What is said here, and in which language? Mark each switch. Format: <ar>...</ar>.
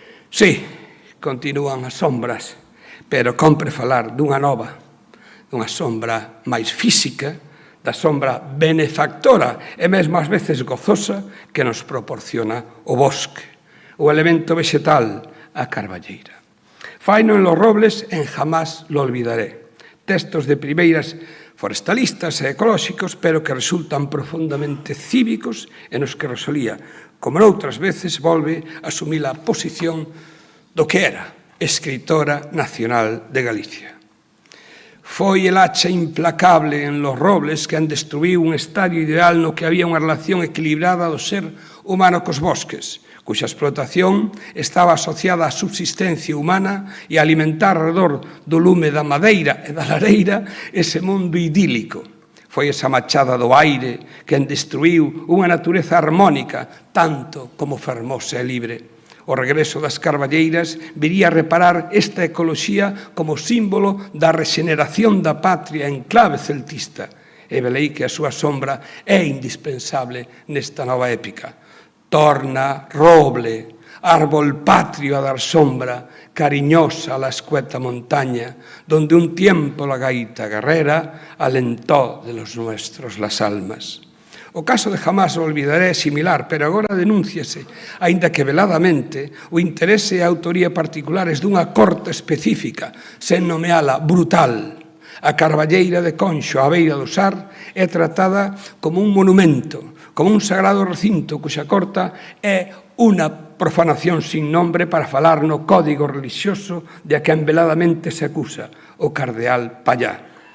<gl>Sí, continúan as sombras, pero compre falar dunha nova, dunha sombra máis física, da sombra benefactora e mesmo ás veces gozosa que nos proporciona o bosque, o elemento vegetal, a carballeira. Faino en Los Robles en Jamás lo olvidaré. Textos de primeiras forestalistas e ecolóxicos, pero que resultan profundamente cívicos e nos que Rosalía, como noutras veces, volve a asumir a posición do que era escritora nacional de Galicia. Foi el hacha implacable en Los Robles que destruíu un estadio ideal no que había unha relación equilibrada do ser humano cos bosques, cuxa explotación estaba asociada á subsistencia humana e a alimentar alrededor do lume da madeira e da lareira ese mundo idílico. Foi esa machada do aire que destruíu unha natureza harmónica tanto como fermosa e libre. O regreso das carballeiras viría a reparar esta ecoloxía como símbolo da rexeneración da patria en clave celtista. E velei que a súa sombra é indispensable nesta nova épica.</gl> <es>Torna, roble, árbol patrio a dar sombra, cariñosa a la escueta montaña, donde un tiempo la gaita guerrera alentó de los nuestros las almas.</es> <gl>O caso de Jamás o olvidaré é similar, pero agora denúnciase, aínda que veladamente, o interese e a autoría particulares dunha corte específica, sen nomeala brutal. A carballeira de Conxo, á beira do Sar, é tratada como un monumento, como un sagrado recinto cuxa corta é unha profanación sin nombre para falar no código religioso de a quen veladamente se acusa, o cardeal Pallá.</gl>